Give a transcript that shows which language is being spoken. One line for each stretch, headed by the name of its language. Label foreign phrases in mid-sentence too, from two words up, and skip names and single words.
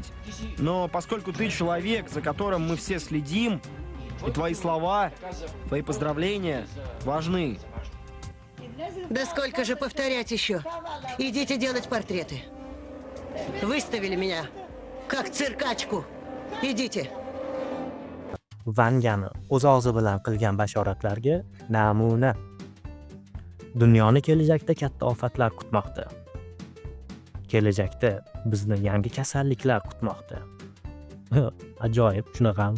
Russian: Но поскольку ты человек, за которым мы все следим, и твои слова, твои поздравления важны. Да сколько же повторять еще? Идите делать портреты. Выставили меня. как циркачку. Идите.
Uzbek: Vangani o'z og'zi bilan qilgan bashoratlarga namuna. Dunyoni kelajakda katta ofatlar kutmoqda. Kelajakda bizni yangi kasalliklar kutmoqda. Ajoyib, shunaqami?